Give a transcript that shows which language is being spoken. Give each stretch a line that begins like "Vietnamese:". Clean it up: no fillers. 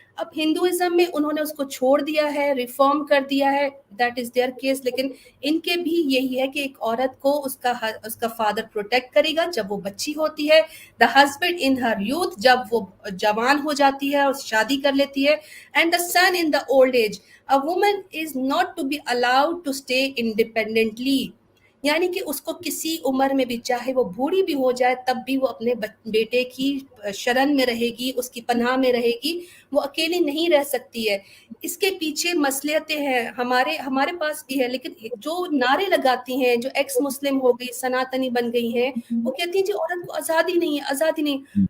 Urdu: اب ہندوازم میں انہوں نے اس کو چھوڑ دیا ہے، ریفارم کر دیا ہے،
English: That is their case.
Urdu: لیکن ان کے بھی یہی ہے کہ ایک عورت کو اس کا فادر پروٹیکٹ کرے گا جب وہ بچی ہوتی ہے،
English: the husband in her youth
Urdu: جب وہ جوان ہو جاتی ہے اور شادی کر لیتی ہے،
English: And the son in the old age. A woman is not to be allowed to stay independently.
Urdu: یعنی کہ اس کو کسی عمر میں بھی، چاہے وہ بوڑھی بھی ہو جائے تب بھی وہ اپنے بیٹے کی شرن میں رہے گی، اس کی پناہ میں رہے گی، وہ اکیلی نہیں رہ سکتی ہے. اس کے پیچھے مصلحتیں ہیں، ہمارے پاس بھی ہے. لیکن جو نعرے لگاتی ہیں، جو ایکس مسلم ہو گئی، سناتنی بن گئی ہیں، وہ کہتی ہیں جی عورت کو آزادی نہیں ہے، آزادی نہیں.